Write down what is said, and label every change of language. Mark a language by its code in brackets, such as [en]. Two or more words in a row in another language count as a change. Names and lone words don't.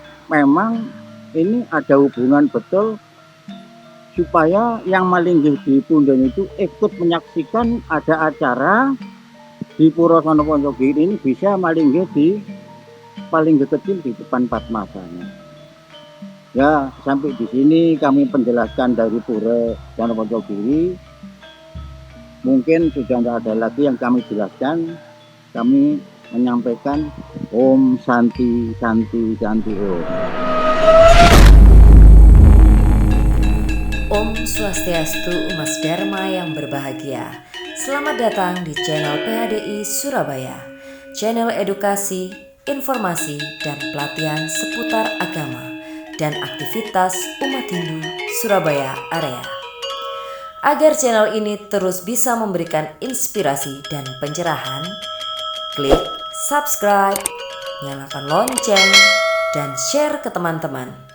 [id] Memang ini ada hubungan betul supaya yang malinggih di Tunden itu ikut menyaksikan ada acara di Pura Wonoponjogiri ini bisa malinggih di paling kecil di depan Padmasana. Ya sampai di sini kami penjelaskan dari Pura Wonoponjogiri. Mungkin sudah tidak ada lagi yang kami jelaskan. Kami menyampaikan [sa] Om Santi Santi Santi Om. [id] Om Swastiastu Umas Dharma yang berbahagia. Selamat datang di channel PHDI Surabaya, channel edukasi, informasi, dan pelatihan seputar agama dan aktivitas umat Hindu Surabaya area. Agar channel ini terus bisa memberikan inspirasi dan pencerahan, klik subscribe, nyalakan lonceng, dan share ke teman-teman.